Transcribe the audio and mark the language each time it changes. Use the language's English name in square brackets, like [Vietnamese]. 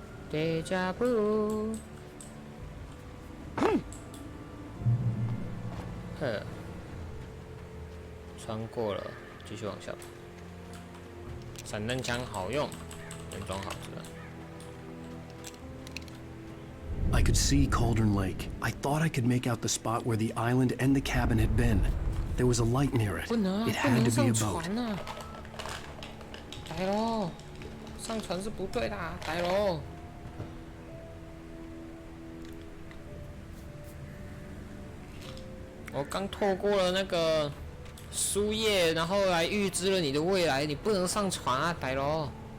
[English] Deja vu。 [Chinese] 呵，穿过了，继续往下跑。散弹枪好用，原装好吃的。 [English] I could see Cauldron Lake. I thought I could make out the spot where the island and the cabin had been. There was a light near it. It had to be a boat. [Chinese] 来喽，上船是不对的，来喽。我刚透过了那个书页，然后来预知了你的未来，你不能上船啊，来喽。